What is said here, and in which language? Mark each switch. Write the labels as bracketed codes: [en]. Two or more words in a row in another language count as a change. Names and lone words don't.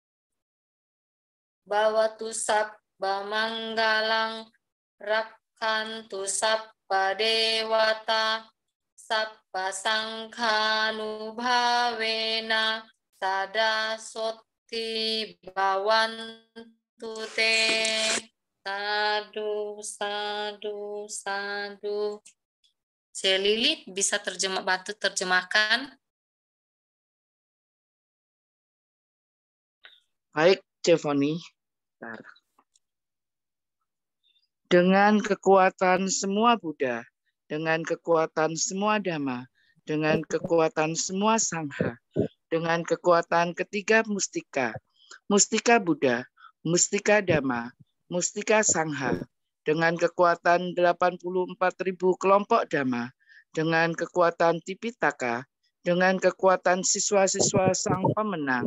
[pi] bawatu sabba manggalang rakhantu sabba dewata sabba sangkhanubhavena sada sotti bawantu te. Sadu, sadu, sadu. [id] Lili bisa bantu terjemahkan? Baik, Cevoni. Dengan kekuatan semua Buddha, dengan kekuatan semua Dhamma, dengan kekuatan semua Sangha, dengan kekuatan ketiga mustika, mustika Buddha, mustika Dhamma, mustika Sangha, dengan kekuatan 84.000 kelompok Dhamma, dengan kekuatan Tipitaka, dengan kekuatan siswa-siswa sang pemenang.